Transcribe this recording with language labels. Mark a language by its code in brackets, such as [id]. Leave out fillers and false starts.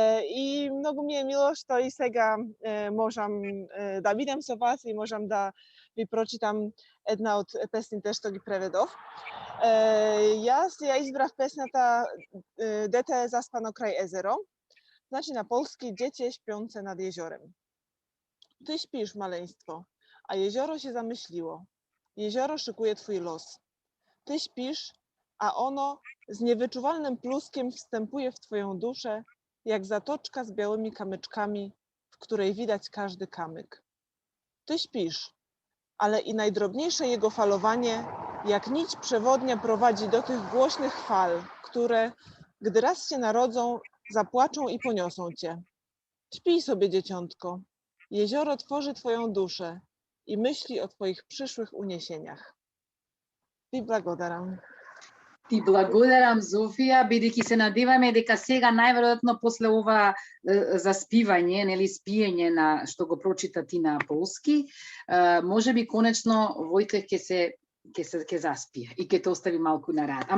[mk] И многу ми е мило што и сега можам да бидам со вас и можам да ви прочитам една од песните што ги преведов. Јас ја избрав песната Дете е заспано крај езеро. Значи [pl] na polski dziecię śpiące nad jeziorem. Ty śpisz, maleństwo, a jezioro się zamyśliło. Jezioro szykuje twój los. Ty śpisz, a ono z niewyczuwalnym pluskiem wstępuje w twoją duszę, jak zatoczka z białymi kamyczkami, w której widać każdy kamyk. Ty śpisz, ale i najdrobniejsze jego falowanie, jak nić przewodnia prowadzi do tych głośnych fal, które, gdy raz się narodzą, zapłaczą i poniosą cię. Śpij sobie, dzieciątko. Jezioro tworzy twoją duszę i myśli o twoich przyszłych uniesieniach. [mk] Ти благодарам. Ти благодарам, Зофија, бидејќи се надеваме дека сега најверојатно после ова заспивање, нели, спиење на што го прочита ти на полски, можеби конечно Војтех ќе заспие и ќе те остави малку на рад.